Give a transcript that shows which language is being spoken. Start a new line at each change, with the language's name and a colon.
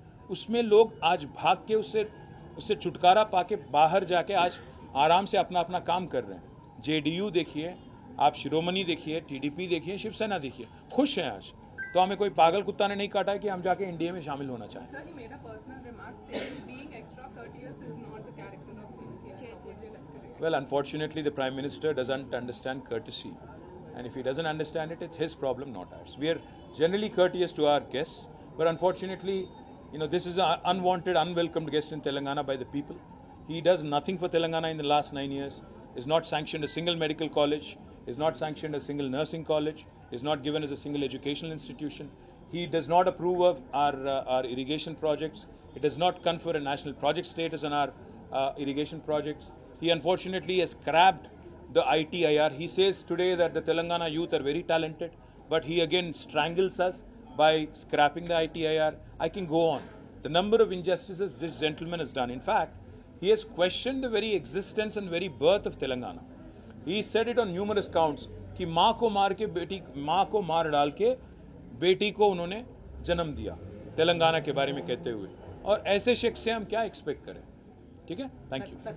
Hindi: उसमें लोग आज भाग के उससे छुटकारा पाके बाहर जाके आज आराम से अपना अपना काम कर रहे हैं. जेडीयू देखिए, आप शिरोमणि देखिए, टीडीपी देखिए, शिवसेना देखिए, खुश हैं आज. तो हमें कोई पागल कुत्ता ने नहीं काटा है कि हम जाके एनडीए में शामिल होना चाहें.
English: Sir, he made a personal remark saying being extra courteous is not the character of KCR. Well, unfortunately, the Prime Minister doesn't understand courtesy. And if he doesn't understand it, it's his problem, not ours. We are generally courteous to our guests, but unfortunately, this is an unwanted, unwelcomed guest in Telangana by the people. He does nothing for Telangana in the last 9 years, is not sanctioned a single medical college, is not sanctioned a single nursing college, is not given as a single educational institution. He does not approve of our irrigation projects. It does not confer a national project status on our irrigation projects. He unfortunately has scrapped the ITIR. He says today that the Telangana youth are very talented, but he again strangles us by scrapping the ITIR. I can go on. The number of injustices this gentleman has done. In fact, he has questioned the very existence and very birth of Telangana. He said it on numerous counts
Hindi: कि माँ को मार डाल के बेटी को उन्होंने जन्म दिया, तेलंगाना के बारे में कहते हुए. और ऐसे शख्स से हम क्या एक्सपेक्ट करें? ठीक है, थैंक यू.